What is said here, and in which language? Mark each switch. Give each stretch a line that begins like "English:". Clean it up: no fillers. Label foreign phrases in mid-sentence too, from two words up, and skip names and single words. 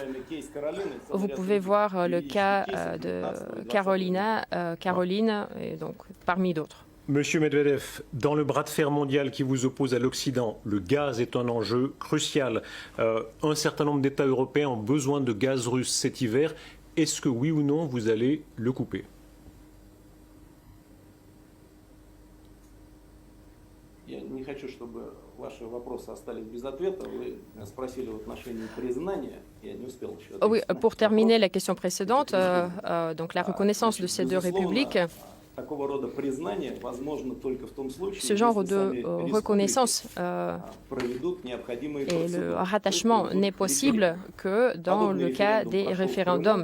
French: Vous pouvez voir le cas de Caroline, et donc parmi d'autres. Monsieur Medvedev, dans le bras de fer mondial qui vous oppose à l'Occident, le gaz est un enjeu crucial. Un certain nombre d'États européens ont besoin de gaz russe cet hiver. est-ce que oui ou non vous allez le couper?
Russian: Я не хочу, чтобы ваши вопросы остались без ответа. Вы спросили в отношении признания. Я не успел еще ответить.
French: Oui, pour terminer la question précédente, donc la reconnaissance de ces deux républiques, ce genre de reconnaissance et le rattachement n'est possible que dans le cas des référendums.